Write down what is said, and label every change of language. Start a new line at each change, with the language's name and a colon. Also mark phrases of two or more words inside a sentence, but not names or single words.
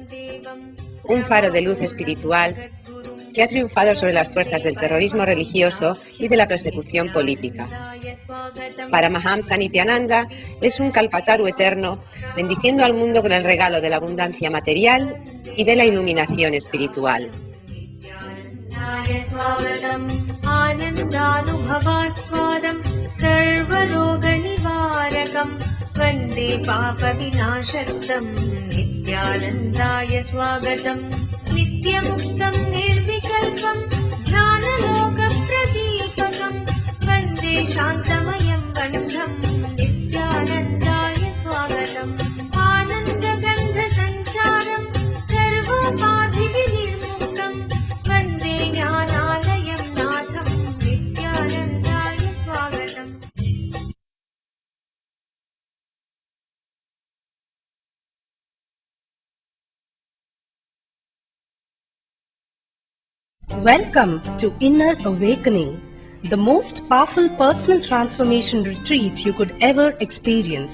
Spanish: Un faro de luz espiritual que ha triunfado sobre las fuerzas del terrorismo religioso y de la persecución política. Paramahamsa Nithyananda es un kalpataru eterno, bendiciendo al mundo con el regalo de la abundancia material y de la iluminación espiritual.
Sanskrit: नित्यमुक्तं निर्विकल्पं ज्ञानलोकप्रदीपकम् वन्दे शान्तमयं बन्धं नित्यानन्दाय स्वागतम् आनन्दगन्धसञ्चारं सर्वोपाधिनिर्मुक्तं वन्दे ज्ञानालयं नाथं नित्यानन्दाय स्वागतम्.
English: Welcome to Inner Awakening, the most powerful personal transformation retreat you could ever experience.